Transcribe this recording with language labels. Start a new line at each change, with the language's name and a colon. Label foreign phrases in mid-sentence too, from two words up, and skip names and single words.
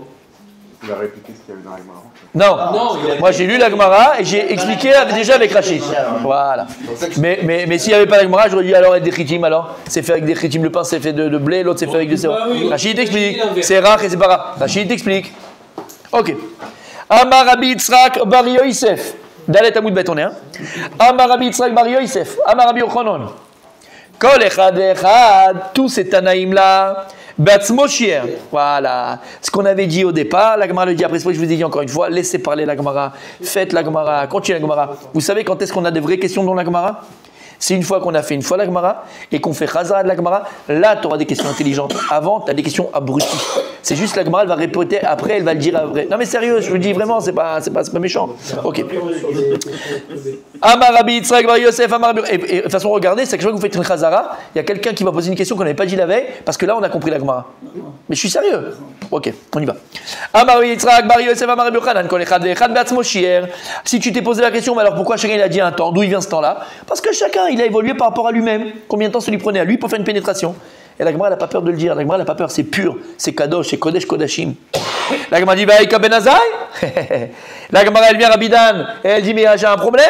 French: Il a répliqué ce qu'il y avait dans la Gemara. Non, moi j'ai lu la Gemara et j'ai expliqué déjà avec Rachid. Voilà. Mais s'il n'y avait pas la Gemara, j'aurais dit alors avec des chitim, alors c'est fait avec des chitim, le pain c'est fait de blé, l'autre c'est fait avec de sirop. Rachid t'explique, c'est rach et c'est pas rach. Rachid t'explique. Ok.
Hebrew: אמר רבי יצחק בר יוסף. דלת עמוד בית,
French: on est, hein.
Hebrew: אמר רבי יצחק בר יוסף. אמר רבי יוחנן. כל אחד אחד,
French: tous ces Tanaïm là.
Hebrew: בעצמו שיער. Voilà.
French: Ce qu'on avait dit au départ, la Gemara le dit après, je vous ai dit encore une fois, laissez parler la Gemara, faites la Gemara, continuez la Gemara. Vous savez quand est-ce qu'on a des vraies questions dans la Gemara? C'est une fois qu'on a fait une fois la Gemara et qu'on fait Chazara de la Gemara, là tu auras des questions intelligentes. Avant, tu as des questions abruties. C'est juste la Gemara, elle va répéter après, elle va le dire après. Non mais sérieux, je vous dis vraiment, c'est pas méchant. Ok.
Hebrew: אמר רבי יצחק בר יוסף, אמר רבי.
French: Et de toute façon, regardez, c'est que chaque fois que vous faites une Chazara, il y a quelqu'un qui va poser une question qu'on n'avait pas dit la veille, parce que là on a compris la Gemara. Mais je suis sérieux. Ok, on y va.
Hebrew: אמר רבי יצחק בר יוסף, אמר רבי יוחנן, כל אחד ואחד בעצמו שיער.
French: Si tu t'es posé la question, mais alors pourquoi chacun il a dit un temps? D'où il vient ce temps-là? Parce que chacun il a évolué par rapport à lui-même. Combien de temps ça lui prenait à lui pour faire une pénétration? Et la Gemara n'a pas peur de le dire. La Gemara n'a pas peur, c'est pur, c'est kadosh, c'est
Hebrew: קודש קודשים.
French: La Gemara dit Vaïka Ben Azaï. La Gemara elle vient à Rabidan et elle dit mais j'ai un problème.